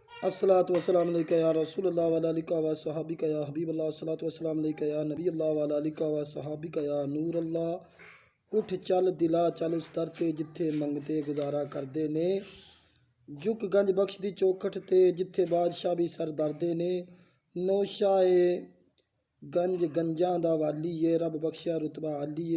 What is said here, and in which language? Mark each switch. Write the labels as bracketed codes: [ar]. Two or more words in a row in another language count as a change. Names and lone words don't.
[ar] الصلاة والسلام عليك يا رسول الله وعلى آلك وصحابك يا حبيب الله. الصلاة والسلام عليك يا نبي الله وعلى آلك وصحابك يا نور الله. [pa] اٹھ چل دلا چل اس در تے جتھے منگتے گزارا کردے نے. جھک گنج بخش دی چوکھٹ تے جتھے بادشاہ بھی سر دردے نے. نوشائے گنج گنجاں دا والی ہے، رب بخشیا رتبہ عالی ہے.